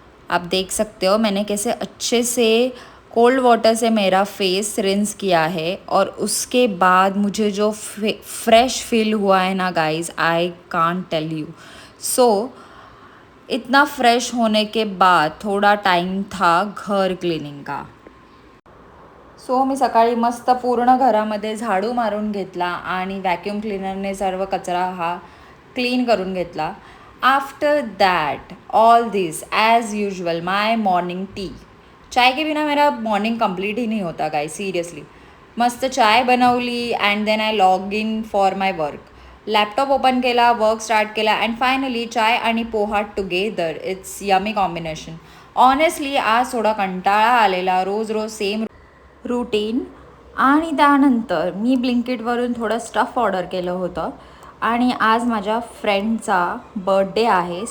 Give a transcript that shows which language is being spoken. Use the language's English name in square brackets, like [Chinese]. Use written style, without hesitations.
[Hindi] आप देख सकते हो मैंने कैसे अच्छे से कोल्ड वाटर से मेरा फेस रिंस किया है और उसके बाद मुझे जो फ्रेश फील हुआ है ना guys, [English] I can't tell you. [Hindi] सो इतना फ्रेश होने के बाद थोडा टाइम था घर क्लिनिंग का। [Marathi] सो मी सकाळी मस्त पूर्ण घरामध्ये झाडू मारून घेतला आणि व्हॅक्यूम क्लीनरने सर्व कचरा हा क्लीन करून घेतला. [English] After that all this as usual my morning tea. [Hindi] चाय के बिना मेरा मॉर्निंग कंप्लीट ही नहीं होता गाइस, सीरियसली. [Marathi] मस्त चाय बनवली [English] And then I log in for my work. [Marathi] Laptop open केला, वर्क स्टार्ट केला अँड फायनली चाय आणि poha together. [English] It's yummy combination. [Marathi] Honestly आज थोडा कंटाळा आलेला, रोज रोज सेम रूटीन. आणि त्यानंतर मी ब्लिंकिटवरून थोडं स्टफ ऑर्डर केलं होतं आणि आज माझ्या फ्रेंडचा बर्थडे आहे.